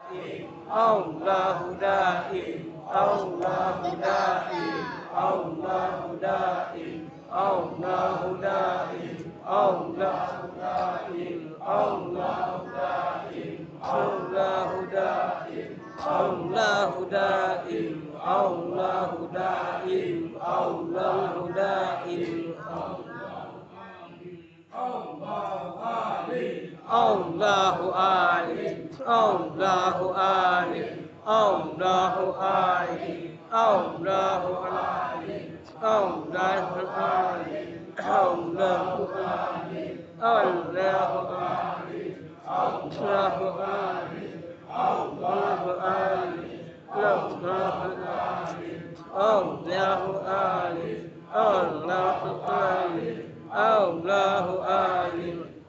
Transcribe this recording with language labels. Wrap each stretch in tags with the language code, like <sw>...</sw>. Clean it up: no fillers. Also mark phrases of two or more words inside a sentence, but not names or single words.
<ar>الله دائم، الله دائم، الله دائم، الله دائم، الله دائم، الله دائم، الله دائم، الله دائم، الله دائم، الله دائم, الله عليم، الله عليم، الله عليم, الله عليم، الله عليم، الله عليم، الله عليم، الله عليم، الله عليم، الله عليم، الله عليم، الله عليم، الله عليم.</ar>